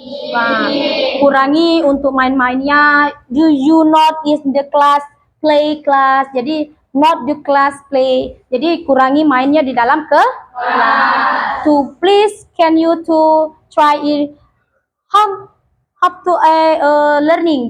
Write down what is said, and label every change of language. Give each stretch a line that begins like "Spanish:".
Indonesian: Nah, kurangi untuk main-mainnya.
English: Do you not is the class play class? Jadi not the class play.
Indonesian: Jadi kurangi mainnya di dalam kelas.
English: To please can you to try it how to learning.